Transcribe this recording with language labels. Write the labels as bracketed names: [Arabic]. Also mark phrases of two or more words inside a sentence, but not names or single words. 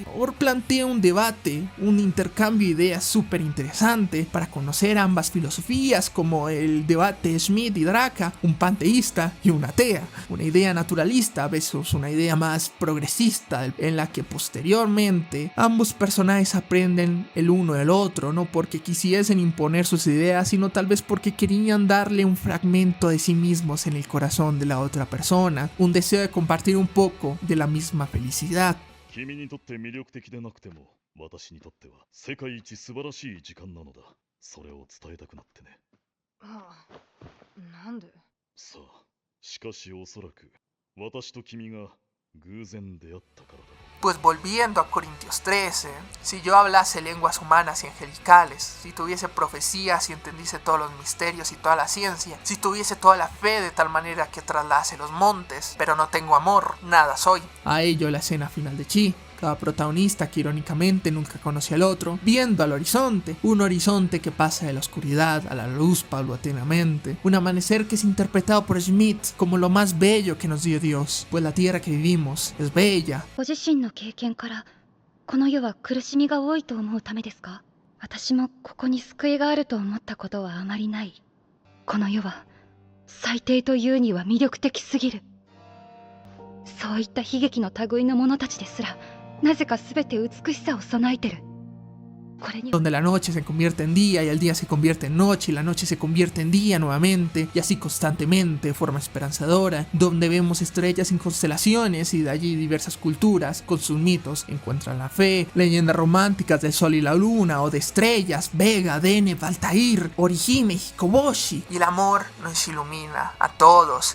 [Spanish] Or plantea un debate, un intercambio de ideas súper interesante para conocer ambas filosofías, como el debate Schmidt y Draka, un panteísta y un atea, una idea naturalista versus una idea más progresista, en la que posteriormente ambos personajes aprenden el uno del otro, no porque quisiesen imponer sus ideas, sino tal vez porque querían darle un fragmento de sí mismos en el corazón de la otra persona, un deseo de compartir un poco de la misma felicidad. [Japanese] 君にとって魅力的でなくても、私にとっては世界一素晴らしい時間なのだ。それを伝えたくなってね。なんで？さあ、しかしおそらく私と君が偶然出会ったからだ。 [Spanish] Pues volviendo a Corintios 13, si yo hablase lenguas humanas y angelicales, si tuviese profecías y entendiese todos los misterios y toda la ciencia, si tuviese toda la fe de tal manera que traslase los montes, pero no tengo amor, nada soy. A ello la escena final de Chi. Cada protagonista que irónicamente nunca conoce al otro, viendo al horizonte, un horizonte que pasa de la oscuridad a la luz paulatinamente, un amanecer que es interpretado por Schmidt como lo más bello que nos dio Dios, pues la tierra que vivimos es bella. [Japanese] ご自身の経験からこの世は苦しみが多いと思うためですか？私もここに救いがあると思ったことはあまりない。この世は最低というには魅力的すぎる。そういった悲劇の類の者たちですらなぜか全て美しさを備えてる。 [Spanish] Donde la noche se convierte en día y el día se convierte en noche y la noche se convierte en día nuevamente y así constantemente de forma esperanzadora, donde vemos estrellas en constelaciones y de allí diversas culturas con sus mitos encuentran la fe, leyendas románticas del sol y la luna o de estrellas, Vega, Deneb, Altair, Orihime, Hikoboshi, y el amor nos ilumina a todos.